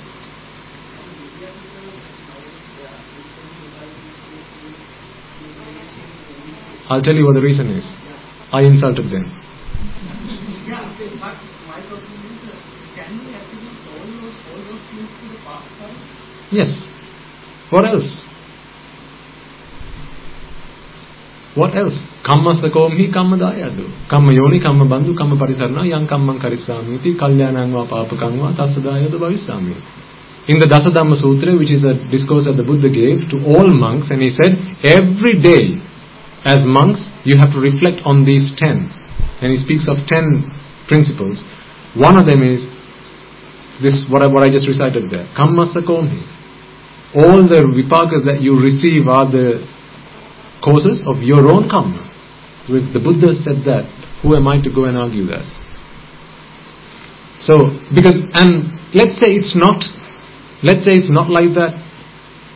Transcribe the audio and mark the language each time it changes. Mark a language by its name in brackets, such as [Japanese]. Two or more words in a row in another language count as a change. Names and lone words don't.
[English] I'll tell you what the reason is. I insulted them. Yes. What else? What else? [Pali] Kamma sakomhi kamma dayadu. Kamma yoni kamma bandhu kamma parisarna yang kammang karissamiti kalyanang va papakang va tasadayadu bhavisami. [English] In the Dasadhamma Sutra, which is a discourse that the Buddha gave to all monks, and he said, every day as monks you have to reflect on these 10. And he speaks of 10 principles. One of them is this, what I just recited there. [Pali] Kamma sakomhi. [English] All the vipakas that you receive are the causes of your own karma. So if the Buddha said that, who am I to go and argue that? So, and let's say it's not like that.